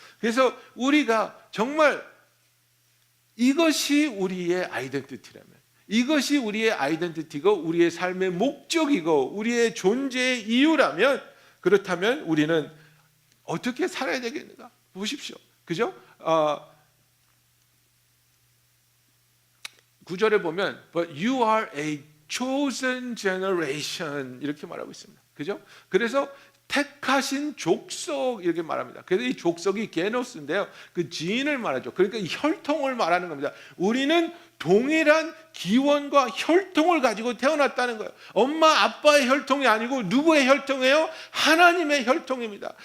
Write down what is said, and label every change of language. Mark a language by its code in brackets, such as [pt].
[ko] 그래서 우리가 정말 이것이 우리의 아이덴티티라면, 이것이 우리의 아이덴티티고 우리의 삶의 목적이고 우리의 존재의 이유라면, 그렇다면 우리는 어떻게 살아야 되겠는가? 보십시오. 그죠? 9절에 보면 [en] But you are a chosen generation [ko] 이렇게 말하고 있습니다. 그죠? 그래서 택하신 족속 이렇게 말합니다. 그래서 이 족속이 게노스인데요, 그 지인을 말하죠. 그러니까 혈통을 말하는 겁니다. 우리는 동일한 기원과 혈통을 가지고 태어났다는 거예요. 엄마 아빠의 혈통이 아니고 누구의 혈통이에요? 하나님의 혈통입니다.